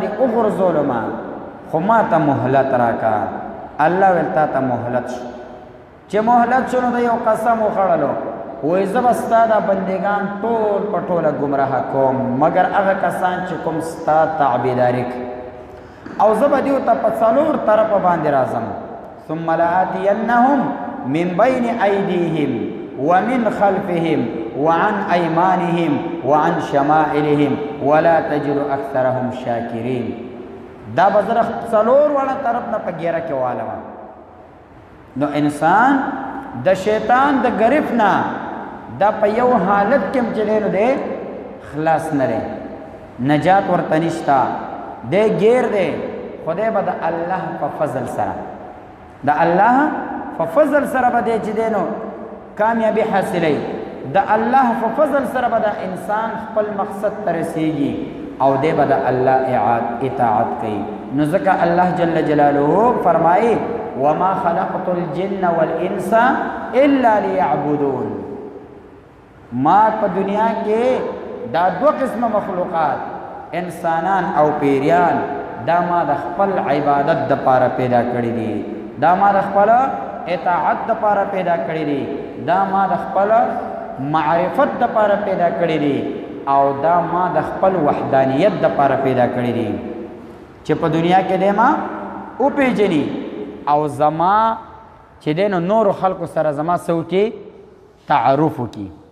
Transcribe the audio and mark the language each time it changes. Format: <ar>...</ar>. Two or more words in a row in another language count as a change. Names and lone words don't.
<ps>دې وغورځولمه خو ما ته مهلت راکه الله ویل تا ته مهلت شو چې مهلت شو نو د یو قسم وخوړلو وای زه به ستا دا بندگان ټول په ټوله ګمراه کوم مګر هغه کسان چې کوم ستا تابعداري او زه به دیو ته په څلور طرفه باندې راځم</ps> <ar>ثم لآتینهم من بین ایدیهم ومن خلفهم وعن ایمانهم وعن شمائلهم ولا تجد اکثرهم شاکرین</ar> <ps>دا به زه څلور واړه طرف نه په ګیره کې والم نو انسان د شیطان د گرفت نه دا په یو حالت کې چې نو دی خلاص نه دی نجات ورته نشته دی گیر دی خدای به د الله په فضل سره د الله په فضل سره به دی چې دی نو کامیابی حاصلی د الله په فضل سره به د انسان خپل مقصد ته رسیږي او دی به د الله اطاعت کوي نو ځکه الله جل جلاله فرمایي</ps> <ar>وما خلقت الجن والانس الا ليعبدون</ar> <ps>ما په دنیا کې دا دو قسم مخلوقات انسانان او پیریان دا ما د خپل عبادت د پاره پیدا کړی دي دا ما د خپل اطاعت د پاره پیدا کړی دي دا ما د خپل معرفت د پاره پیدا کړی دي او دا ما د خپل وحدانیت د پاره پیدا کړی دي چې په دنیا کې دی ما او پیژني او زما چې دی نو نور خلکو سره زما سو کې تعارف وکي</ps>